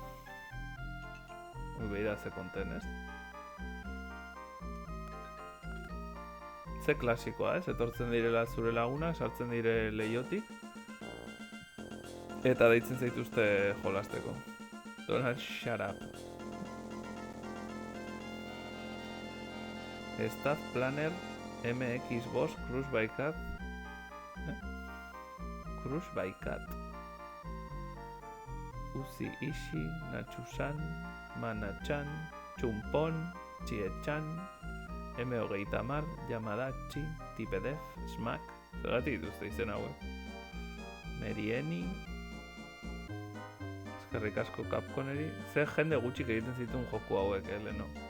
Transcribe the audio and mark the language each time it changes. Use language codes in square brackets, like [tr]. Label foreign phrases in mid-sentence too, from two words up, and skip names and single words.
[eu] Beira ze konten, ez? Ze klasikoa, ez? Etortzen direla zure lagunak, sartzen dire leiotik. Eta deitzen zaituzte jolasteko. Donald, [en] shut up. [eu] Staff Planner MX Boss Cruise by Cat. Cruise by Cat. Uzi Ishi, Nachu-san, Mana-chan, Chumpon, Chie-chan, M-hogeita-mar, Yamadachi, Tipedef, Smack. Zergatik dituzte izen hauek. Merieni. Eskerrik asko Capconeri. Zer jende gutxik egiten zituen joku hauek, leno.